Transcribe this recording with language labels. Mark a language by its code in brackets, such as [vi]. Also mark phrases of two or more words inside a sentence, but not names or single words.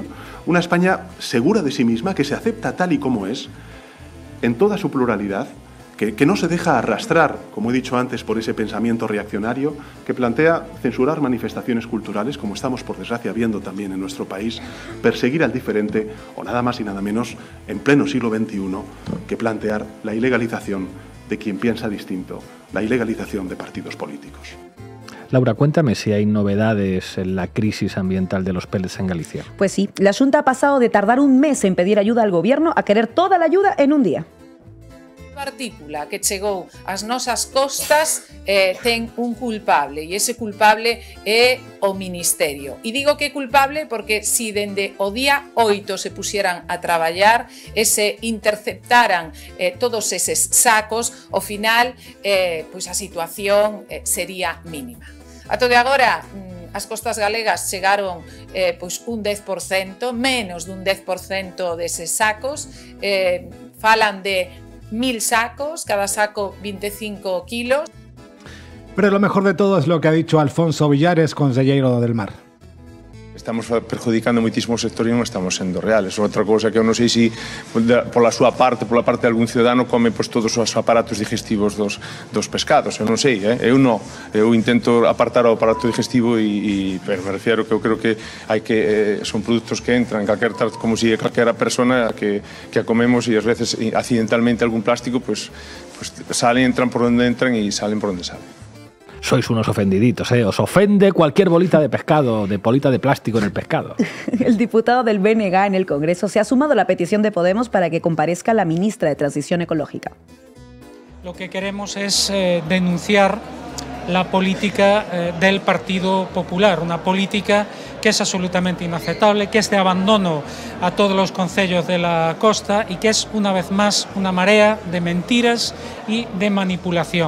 [es] Una España segura de sí misma, que se acepta tal y como es, en toda su pluralidad, que no se deja arrastrar, como he dicho antes, por ese pensamiento reaccionario que plantea censurar manifestaciones culturales, como estamos por desgracia viendo también en nuestro país, perseguir al diferente o nada más y nada menos en pleno siglo XXI que plantear la ilegalización de quien piensa distinto, la ilegalización de partidos políticos. Laura, cuéntame si hay novedades en la crisis ambiental de los pellets en Galicia. Pues sí, la Xunta ha pasado de tardar un mes en pedir ayuda al gobierno a querer toda la ayuda en un día. [gl] Partícula que chegou ás nosas costas ten un culpable e ese culpable é o Ministerio. E digo que é culpable porque si dende o día 8 se pusieran a traballar e se interceptaran todos eses sacos, ao final pois a situación sería mínima. Ato de agora as costas galegas chegaron pois un 10%, menos dun 10% deses sacos, falan de 1000 sacos, cada saco 25 kilos. [es] Pero lo mejor de todo es lo que ha dicho Alfonso Villares, consellero del Mar. [gl] Estamos perjudicando moitísimo o sector e non estamos sendo reales. Outra cousa que eu non sei se pola súa parte, pola parte de algún ciudadano, come pois, todos os aparatos digestivos dos pescados. Eu non sei, eu non. Eu intento apartar o aparato digestivo pero [es] me refiero [gl] que eu creo que hai que son produtos que entran como si calquera persona que a comemos e ás veces accidentalmente algún plástico, pues salen, entran por onde entran e salen por onde salen. [es] Sois unos ofendiditos, ¿eh? Os ofende cualquier bolita de pescado, de bolita de plástico en el pescado. El diputado del BNG en el Congreso se ha sumado a la petición de Podemos para que comparezca la ministra de Transición Ecológica. Lo que queremos es denunciar la política del Partido Popular, una política que es absolutamente inaceptable, que es de abandono a todos los concellos de la costa y que es una vez más una marea de mentiras y de manipulación.